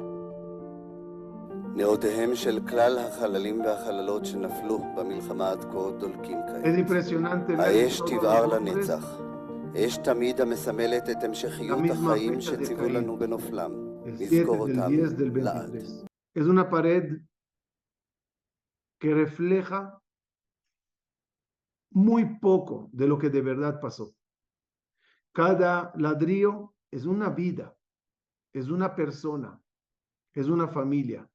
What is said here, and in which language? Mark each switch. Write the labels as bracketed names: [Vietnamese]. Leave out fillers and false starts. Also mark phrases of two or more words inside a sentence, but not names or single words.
[Hebrew] נאותיהם של כלל החללים והחללות שנפלו במלחמה עד כה דולקים כעת. האש תבער לנצח. אש תמיד המסמלת את המשכיות החיים שציוו לנו בנופלם. נזכור אותם לעד. [Spanish] Es una pared que refleja muy poco de lo que de verdad pasó. Cada ladrillo es una vida, es una persona, es una familia.